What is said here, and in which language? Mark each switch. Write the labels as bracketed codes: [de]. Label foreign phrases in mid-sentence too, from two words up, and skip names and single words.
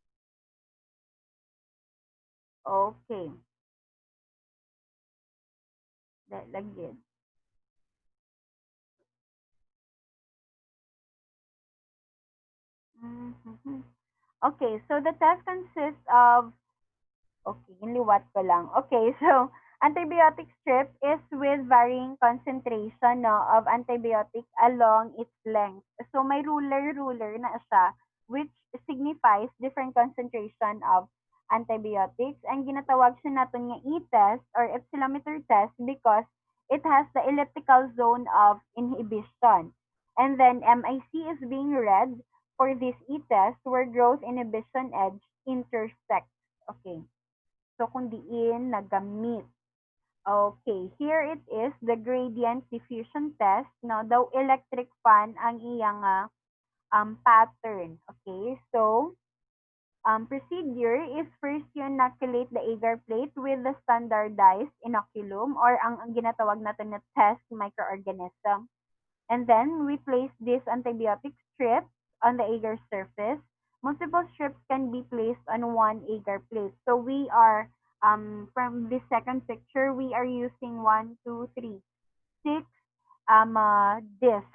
[hil] Okay. Lagyan. [en] Okay, so the test consists of, [hil] okay, liwat ko lang. [en] Okay, so antibiotic strip is with varying concentration no, of antibiotic along its length. So [hil] may ruler na siya [en] which signifies different concentration of antibiotics. And [hil] ginatawag siya natin nga [en] E-test or epsilometer test because it has the elliptical zone of inhibition. And then MIC is being read for this E-test where growth inhibition edge intersects. [hil] Okay. So kung diin nagamit. [en] Okay, here it is, the gradient diffusion test. [hil] No, daw electric fan ang iyang pattern. [en] Okay, so procedure is first you inoculate the agar plate with the standardized inoculum or [hil] ang ginatawag natin na [en] test microorganism. And then we place this antibiotic strip on the agar surface. Multiple strips can be placed on one agar plate. So we are, from this second picture, we are using 1, 2, 3, 6 discs.